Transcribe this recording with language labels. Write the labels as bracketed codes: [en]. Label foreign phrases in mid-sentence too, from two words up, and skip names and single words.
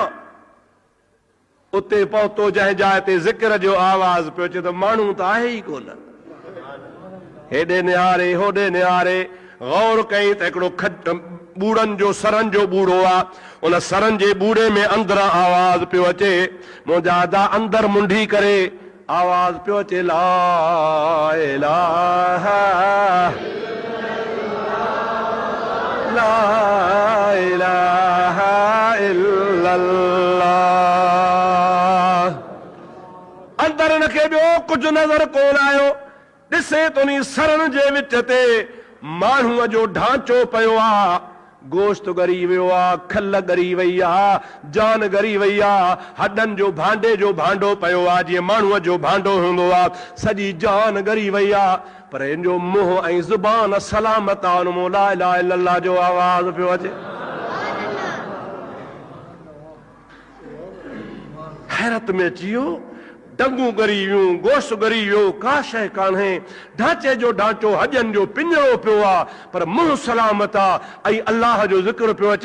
[sd] उते पहुतो जंहिं जाइ ते ज़िक्र जो आवाज़ पियो अचे त माण्हू त आहे ई कोन। हेॾे निहारे होॾे निहारे, गौर कई त हिकिड़ो खट बूढ़नि जो सरनि जो बूढ़ो आहे। उन सरनि जे बूढ़े में अंदरां आवाज़ पियो अचे। मुंहिंजा अदा अंदर मुंडी करे आवाज़ पियो अचे, [ar] لا إله لا إله إلا الله. [sd] अंदर हिनखे ॿियो कुझु नज़र कोन आयो। ॾिसे तो नी सरनि जे विच ते माण्हूअ जो ढांचो पियो आहे, गोश्त ॻरी वियो आहे, खल ॻरी वई आहे, जान ॻरी वई आहे, हॾनि जो भांडे जो भांडो पियो आहे, जीअं माण्हूअ जो भांडो हूंदो आहे, सॼी जान ॻरी वई आहे। पर हिन जो मुंहुं ऐं ज़ुबान सलामत आहे, हुन मां [ar] لا إله إلا الله [sd] जो आवाज़ पियो अचे। हैरत में अची वियो, डंगू ॻरी वियूं, गोश्त ॻरी वियो, का शइ कान्हे, ढांचे जो ढांचो, हॼनि जो पिंजरो पियो आहे, पर मुंहुं सलामत आहे ऐं अलाह जो ज़िक्र पियो अचे।